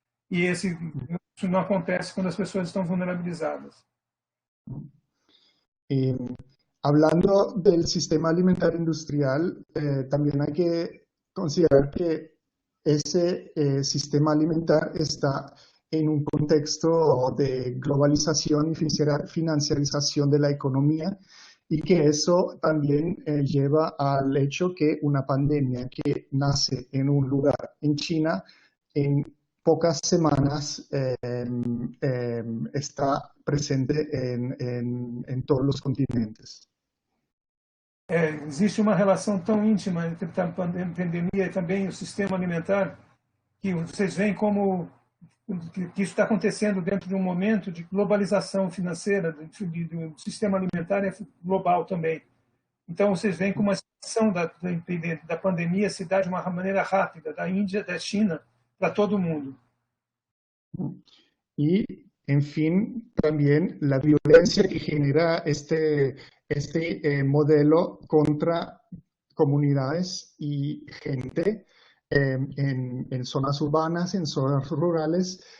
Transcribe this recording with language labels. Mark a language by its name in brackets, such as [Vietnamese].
[Portuguese] E isso não acontece quando as pessoas estão vulnerabilizadas. [Spanish] Hablando del sistema alimentario industrial, también hay que considerar que ese sistema alimentar está en un contexto de globalización y financiarización de la economía, y que eso también lleva al hecho que una pandemia que nace en un lugar en China, en pocas semanas está presente en todos los continentes. [Portuguese] Existe uma relação tão íntima entre a pandemia e também o sistema alimentar, que vocês veem como que isso está acontecendo dentro de um momento de globalização financeira do sistema alimentar global também. Então, vocês veem como a expansão da pandemia se dá de uma maneira rápida, da Índia, da China, para todo mundo. [Spanish] Y, en fin, también la violencia que genera este modelo contra comunidades y gente en zonas urbanas, en zonas rurales,